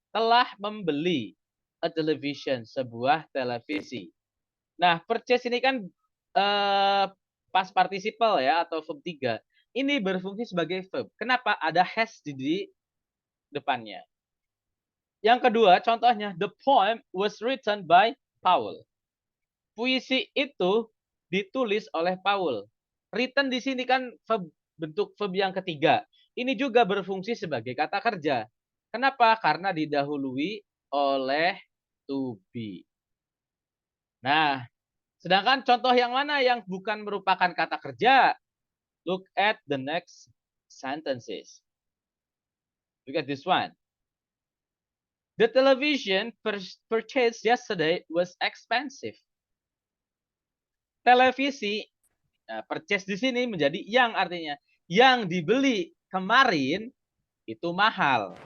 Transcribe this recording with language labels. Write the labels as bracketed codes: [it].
[id] Telah membeli [en] a television. [id] Sebuah televisi. Nah, purchase ini kan past participle ya atau verb 3. Ini berfungsi sebagai verb. Kenapa ada has di depannya? Yang kedua, contohnya [en] the poem was written by Paul. [id] Puisi itu ditulis oleh Paul. Written di sini kan verb, bentuk verb yang ketiga. Ini juga berfungsi sebagai kata kerja. Kenapa? Karena didahului oleh to be. Nah, sedangkan contoh yang mana yang bukan merupakan kata kerja? [en] Look at the next sentences. Look at this one. The television purchased yesterday was expensive. [id] Televisi, purchase di sini menjadi yang artinya yang dibeli kemarin itu mahal.